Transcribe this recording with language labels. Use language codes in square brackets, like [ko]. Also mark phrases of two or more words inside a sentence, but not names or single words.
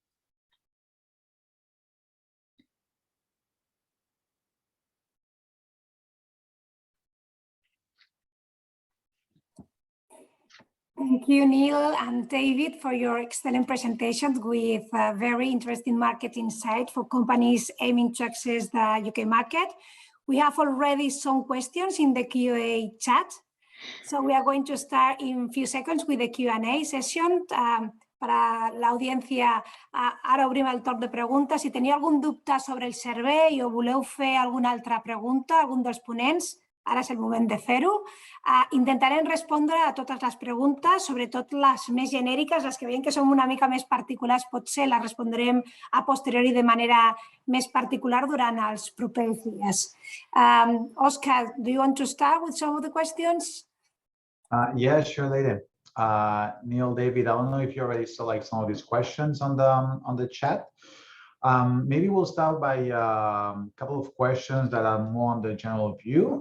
[en] Thank you, Neil and David, for your excellent presentations with very interesting market insight for companies aiming to access the UK market. We have already some questions in the Q&A chat. So we are going to start in a few seconds with the Q&A session. [es] Para la audiencia, [ca] ara obrim el torn de preguntes. Si teniu algun dubte sobre el servei o voleu fer alguna altra pregunta, algun dels ponents, ara és el moment de fer-ho. Intentarem respondre a totes les preguntes, sobretot les més genèriques, les que veiem que són una mica més particulars, potser les respondrem a posteriori de manera més particular durant els propers dies. [en] Oscar, do you want to start with some of the questions? Yeah, sure, lady. Neil, David, I don't know if you already saw like some of these questions on the chat. Maybe we'll start by a couple of questions that are more on the general view.